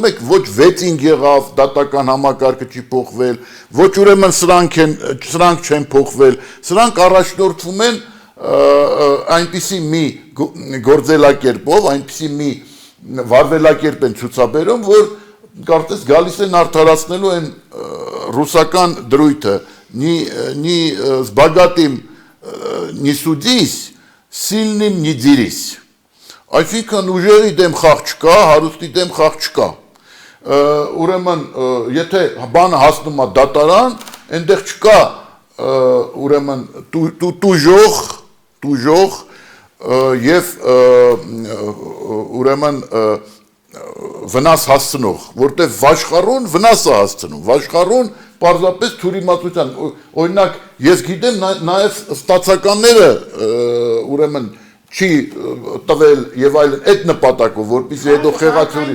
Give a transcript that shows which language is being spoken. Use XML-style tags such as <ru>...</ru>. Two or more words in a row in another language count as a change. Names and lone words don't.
<hy>եք ոչ 6-ին եղավ դատական համակարգը չի փոխվել ոչ ուրեմն սրանք չեն փոխվել սրանք առաջնորդվում են այնպիսի մի գործելակերպով, այնպիսի մի վարվելակերպ են ցուցաբերում, որ կարծես գալիս են արդարացնելու են ռուսական դրույթը,</hy> <ru>ни сбогатым, ни судись, сильным не дерись.</ru> <hy>Այսինքն ուժերի դեմ խաղ չկա, հարուստի դեմ խաղ չկա։ Ուրեմն, եթե բանը հասնում է դատարան, այնտեղ չկա ուրեմն տուժող եւ ուրեմն վնաս հասցնող, որտեղ վաշխառուն վնաս է հասցնում, վաշխառուն պարզապես թյուրիմացության, օրինակ ես գիտեմ նաեւ ստացականները ուրեմն չի տվել եւ այլն այդ նպատակով որպեսզի հետո խեղաթյուրի</hy>